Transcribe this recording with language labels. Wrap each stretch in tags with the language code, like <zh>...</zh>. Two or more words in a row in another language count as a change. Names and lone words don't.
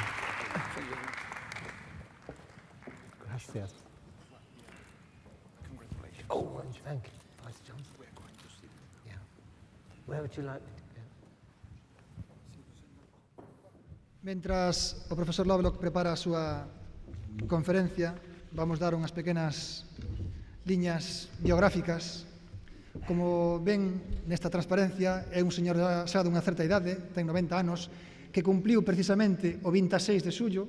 <en>Gracias. Oh, thank you, Vice Chancellor. We're going to see. Yeah. Where would you like to go?</en> <gl>Mentras o profesor Lovelock prepara a súa conferencia, vamos dar unhas pequenas liñas biográficas. Como ven nesta transparencia, é un señor xa dunha certa idade, ten 90 anos, que cumpliu precisamente o 26 de xullo.</gl>